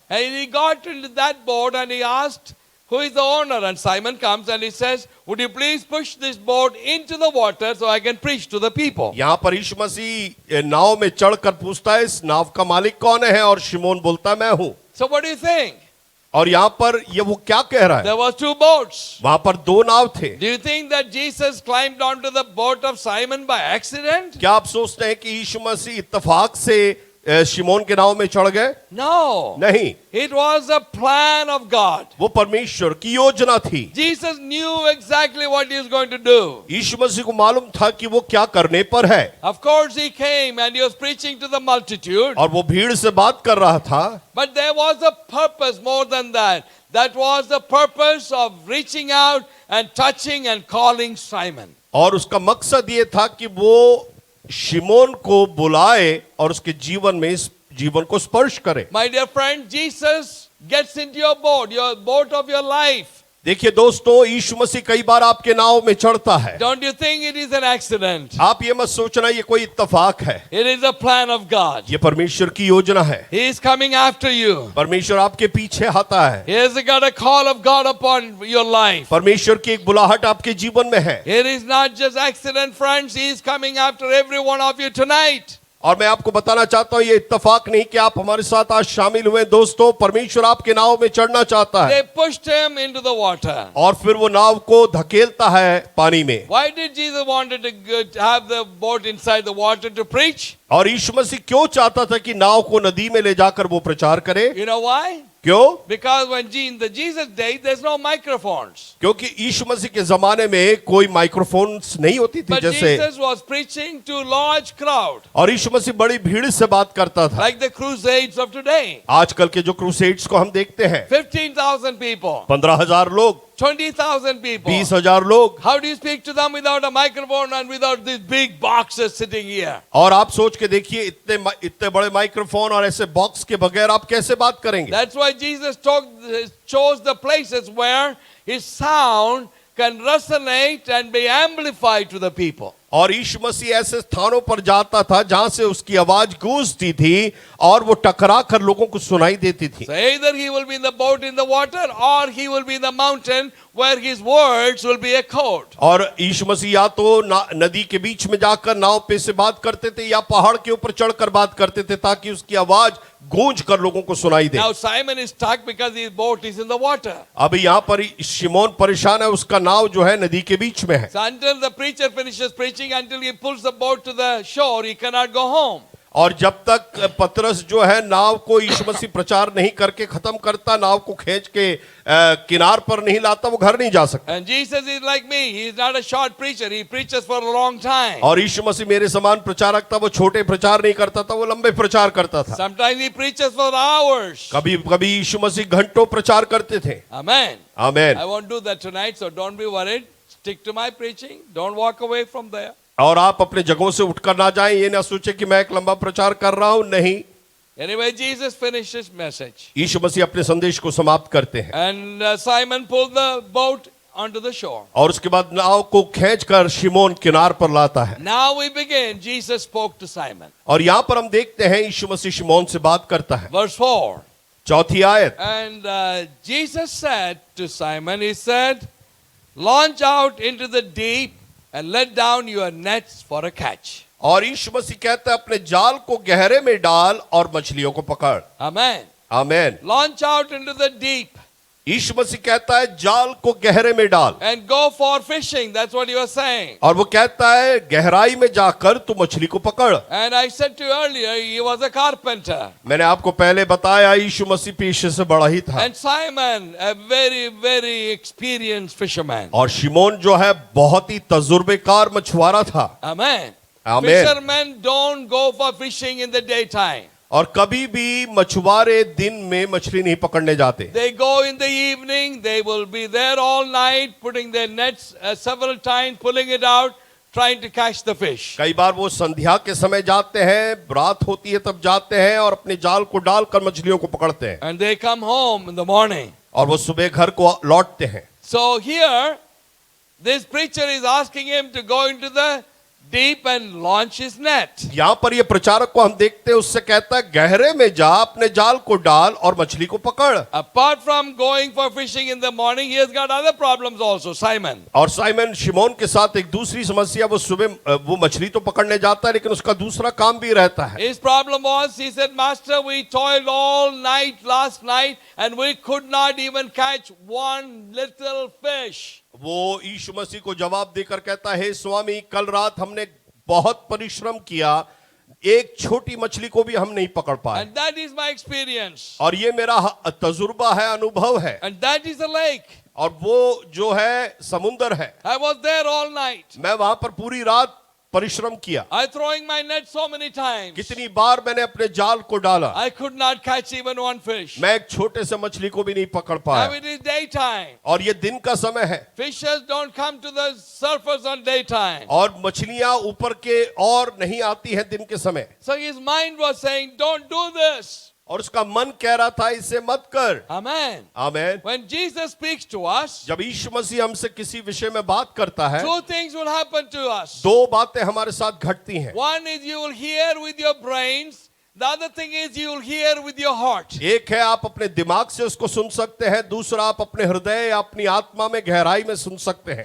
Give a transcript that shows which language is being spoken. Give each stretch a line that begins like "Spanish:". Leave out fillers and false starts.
English: And he got into that boat and he asked, who is the owner? And Simon comes and he says, would you please push this boat into the water so I can preach to the people?
Hindi: यहाँ पर यीशु मसीह नाव में चढ़कर पूछता है इस नाव का मालिक कौन है और शिमोन बोलता है मैं हूँ।
English: So what do you think?
Hindi: और यहाँ पर ये वो क्या कह रहा है?
English: There were 2 boats.
Hindi: वहां पर 2 नाव थे।
English: Do you think that Jesus climbed onto the boat of Simon by accident?
Hindi: क्या आप सोचते हैं कि यीशु मसीह इत्तेफाक से शिमोन के नाव में चढ़ गए?
English: No.
Hindi: नहीं,
English: It was a plan of God.
Hindi: वो परमेश्वर की योजना थी।
English: Jesus knew exactly what he was going to do.
Hindi: यीशु मसीह को मालूम था कि वो क्या करने पर है।
English: Of course he came and he was preaching to the multitude.
Hindi: और वो भीड़ से बात कर रहा था।
English: But there was a purpose more than that. That was the purpose of reaching out and touching and calling Simon.
Hindi: और उसका मकसद ये था कि वो शिमोन को बुलाए और उसके जीवन में इस जीवन को स्पर्श करे।
English: My dear friend, Jesus gets into your boat of your life.
Hindi: देखिए दोस्तों, यीशु मसीह कई बार आपके नाव में चढ़ता है।
English: Don't you think it is an accident?
Hindi: आप ये मत सोचना ये कोई इत्तेफाक है।
English: It is a plan of God.
Hindi: ये परमेश्वर की योजना है।
English: He is coming after you.
Hindi: परमेश्वर आपके पीछे आता है।
English: He has got a call of God upon your life.
Hindi: परमेश्वर की एक बुलाहट आपके जीवन में है।
English: It is not just accident, friends. He is coming after every one of you tonight.
Hindi: और मैं आपको बताना चाहता हूं ये इत्तेफाक नहीं कि आप हमारे साथ आज शामिल हुए। दोस्तों, परमेश्वर आपके नाव में चढ़ना चाहता है।
English: They pushed him into the water.
Hindi: और फिर वो नाव को धकेलता है पानी में।
English: Why did Jesus wanted to have the boat inside the water to preach?
Hindi: और यीशु मसीह क्यों चाहता था कि नाव को नदी में ले जाकर वो प्रचार करे?
English: You know why?
Hindi: क्यों?
English: Because when in the Jesus day, there's no microphones.
Hindi: क्योंकि यीशु मसीह के जमाने में कोई माइक्रोफोन्स नहीं होती थी
English: But
Hindi: जैसे।
English: Jesus was preaching to large crowd,
Hindi: और यीशु मसीह बड़ी भीड़ से बात करता था।
English: like the crusades of today.
Hindi: आजकल के जो क्रूसेड्स को हम देखते हैं,
English: 15,000 people,
Hindi: 15,000 लोग,
English: 20,000 people.
Hindi: 20,000 लोग।
English: How do you speak to them without a microphone and without these big boxes sitting here?
Hindi: और आप सोच के देखिए इतने बड़े माइक्रोफोन और ऐसे बॉक्स के बगैर आप कैसे बात करेंगे?
English: That's why Jesus chose the places where his sound can resonate and be amplified to the people.
Hindi: और यीशु मसीह ऐसे स्थानों पर जाता था जहां से उसकी आवाज गूंजती थी और वो टकरा कर लोगों को सुनाई देती थी।
English: So either he will be in the boat in the water or he will be in the mountain where his words will be echoed.
Hindi: और यीशु मसीह या तो नदी के बीच में जाकर नाव पे से बात करते थे या पहाड़ के ऊपर चढ़कर बात करते थे ताकि उसकी आवाज गूंज कर लोगों को सुनाई दे।
English: Now Simon is stuck because his boat is in the water.
Hindi: अभी यहाँ पर शिमोन परेशान है, उसका नाव जो है नदी के बीच में है।
English: So until the preacher finishes preaching, until he pulls the boat to the shore, he cannot go home.
Hindi: और जब तक पतरस जो है नाव को यीशु मसीह प्रचार नहीं करके खत्म करता, नाव को खींच के किनार पर नहीं लाता, वो घर नहीं जा सकता।
English: And Jesus is like me. He is not a short preacher. He preaches for a long time.
Hindi: और यीशु मसीह मेरे समान प्रचारक था, वो छोटे प्रचार नहीं करता था, वो लंबे प्रचार करता था।
English: Sometimes he preaches for hours.
Hindi: कभी कभी यीशु मसीह घंटों प्रचार करते थे।
English: Amen.
Hindi: आमीन।
English: I won't do that tonight, so don't be worried. Stick to my preaching. Don't walk away from there.
Hindi: और आप अपने जगहों से उठकर ना जाएं, ये ना सोचे कि मैं एक लंबा प्रचार कर रहा हूं, नहीं।
English: Anyway, Jesus finished his message.
Hindi: यीशु मसीह अपने संदेश को समाप्त करते हैं।
English: And Simon pulled the boat onto the shore.
Hindi: और उसके बाद नाव को खींचकर शिमोन किनार पर लाता है।
English: Now we begin. Jesus spoke to Simon.
Hindi: और यहाँ पर हम देखते हैं यीशु मसीह शिमोन से बात करता है।
English: Verse 4.
Hindi: चौथी आयत,
English: And Jesus said to Simon, he said, launch out into the deep and let down your nets for a catch.
Hindi: और यीशु मसीह कहता है अपने जाल को गहरे में डाल और मछलियों को पकड़।
English: Amen.
Hindi: आमीन।
English: Launch out into the deep
Hindi: यीशु मसीह कहता है जाल को गहरे में डाल,
English: and go for fishing. That's what he was saying.
Hindi: और वो कहता है गहराई में जाकर तू मछली को पकड़।
English: And I said to you earlier, he was a carpenter.
Hindi: मैंने आपको पहले बताया यीशु मसीह पेशे से बड़ा ही था।
English: And Simon, a very, very experienced fisherman.
Hindi: और शिमोन जो है बहुत ही तजुर्बेकार मछुआरा था।
English: Amen. Amen. Fishermen don't go for fishing in the daytime.
Hindi: और कभी भी मछुआरे दिन में मछली नहीं पकड़ने जाते।
English: They go in the evening, they will be there all night, putting their nets several times, pulling it out, trying to catch the fish.
Hindi: कई बार वो संध्या के समय जाते हैं, रात होती है तब जाते हैं और अपने जाल को डालकर मछलियों को पकड़ते हैं,
English: And they come home in the morning.
Hindi: और वो सुबह घर को लौटते हैं।
English: So here, this preacher is asking him to go into the deep and launch his net.
Hindi: यहाँ पर ये प्रचारक को हम देखते हैं, उससे कहता है गहरे में जा, अपने जाल को डाल और मछली को पकड़।
English: Apart from going for fishing in the morning, he has got other problems also, Simon.
Hindi: और साइमन शिमोन के साथ एक दूसरी समस्या, वो सुबह वो मछली तो पकड़ने जाता है लेकिन उसका दूसरा काम भी रहता है।
English: His problem was, he said, Master, we toiled all night last night and we could not even catch one little fish.
Hindi: वो यीशु मसीह को जवाब देकर कहता है, स्वामी कल रात हमने बहुत परिश्रम किया, एक छोटी मछली को भी हम नहीं पकड़ पाए।
English: And that is my experience.
Hindi: और ये मेरा तजुर्बा है, अनुभव है।
English: And that is a lake.
Hindi: और वो जो है समुंदर है।
English: I was there all night.
Hindi: मैं वहां पर पूरी रात परिश्रम किया।
English: I throwing my net so many times.
Hindi: कितनी बार मैंने अपने जाल को डाला,
English: I could not catch even one fish.
Hindi: मैं एक छोटे से मछली को भी नहीं पकड़
English: Now
Hindi: पाया।
English: it is daytime.
Hindi: और ये दिन का समय है,
English: Fishers don't come to the surface on daytime.
Hindi: और मछलियां ऊपर के और नहीं आती हैं दिन के समय।
English: So his mind was saying, don't do this.
Hindi: और उसका मन कह रहा था इसे मत कर।
English: Amen.
Hindi: आमीन।
English: When Jesus speaks to us,
Hindi: जब यीशु मसीह हमसे किसी विषय में बात करता है,
English: two things will happen to us.
Hindi: दो बातें हमारे साथ घटती हैं।
English: One is you will hear with your brains. The other thing is you will hear with your heart.
Hindi: एक है आप अपने दिमाग से उसको सुन सकते हैं, दूसरा आप अपने हृदय या अपनी आत्मा में गहराई में सुन सकते हैं।